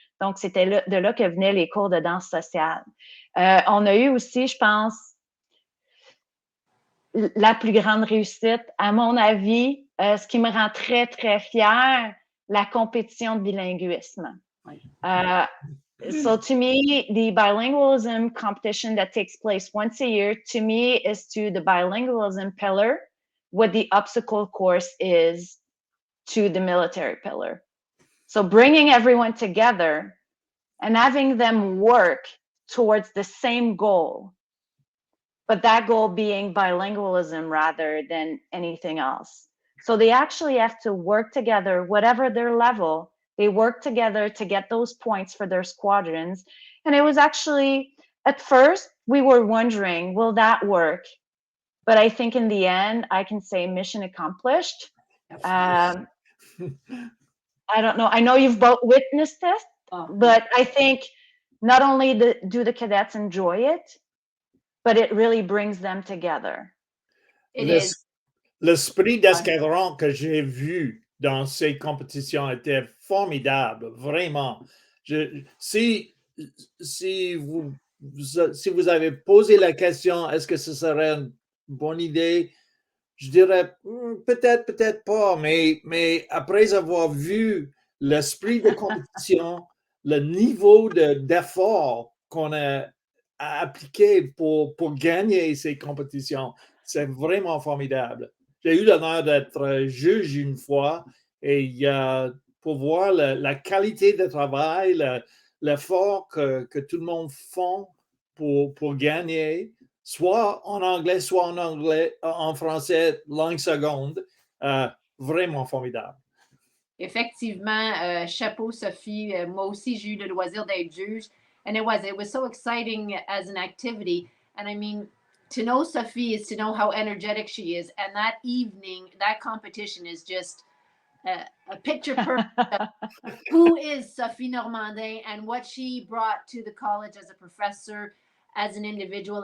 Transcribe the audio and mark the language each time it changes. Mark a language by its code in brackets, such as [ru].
[fr] Donc, c'était de là que venaient les cours de danse sociale. On a eu aussi, je pense, la plus grande réussite, à mon avis, ce qui me rend très, très fière, la compétition de bilinguisme. [en] So to me, the bilingualism competition that takes place once a year, to me, is to the bilingualism pillar what the obstacle course is to the military pillar. So bringing everyone together and having them work towards the same goal, but that goal being bilingualism rather than anything else. So they actually have to work together, whatever their level, they work together to get those points for their squadrons. And it was actually, at first, we were wondering, will that work? But I think in the end, I can say mission accomplished. I don't know. I know you've both witnessed this, but I think not only do the cadets enjoy it, but it really brings them together. [fr] L'esprit d'escadron que j'ai vu dans ces compétitions était formidable, vraiment. Si vous avez posé la question, est-ce que ce serait une bonne idée? Je dirais peut-être pas, mais après avoir vu l'esprit de compétition, le niveau d'effort qu'on a appliqué pour gagner ces compétitions, c'est vraiment formidable. J'ai eu l'honneur d'être juge une fois et pour voir la qualité de travail, l'effort que tout le monde fait pour gagner, soit en anglais, soit en français, langue seconde, vraiment formidable. Effectivement, chapeau Sophie. Moi aussi, j'ai eu le loisir d'être juge. [en] And it was so exciting as an activity. And I mean, to know Sophie is to know how energetic she is. And that evening, that competition is just a picture perfect of who is Sophie Normandin and what she brought to the college as a professor, as an individual.